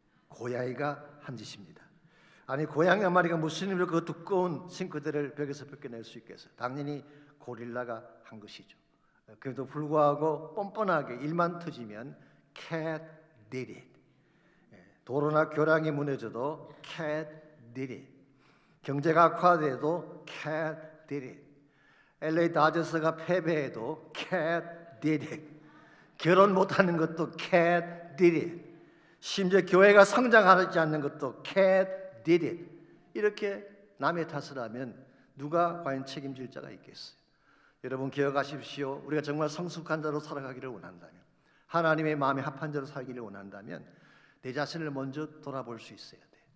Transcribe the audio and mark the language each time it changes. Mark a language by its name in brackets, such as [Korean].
[Korean] 고양이가 한 짓입니다. 아니 고양이 한 마리가 무슨 힘으로 그 두꺼운 싱크대를 벽에서 벗겨낼 수 있겠어요? 당연히 고릴라가 한 것이죠. 그래도 불구하고 뻔뻔하게 일만 터지면 [English] cat did it. [Korean] 도로나 교량이 무너져도 [English] cat did it. [Korean] 경제가 악화돼도 [English] cat did it. [Korean] LA 다저스가 패배해도 [English] cat did it. [Korean] 결혼 못하는 것도 [English] cat did it. [Korean] 심지어 교회가 성장하지 않는 것도 [English] cat did it. [Korean] 이렇게 남의 탓을 하면 누가 과연 책임질 자가 있겠어요? 여러분 기억하십시오. 우리가 정말 성숙한 자로 살아가기를 원한다면, 하나님의 마음에 합한 자로 살기를 원한다면 내 자신을 먼저 돌아볼 수 있어야 돼.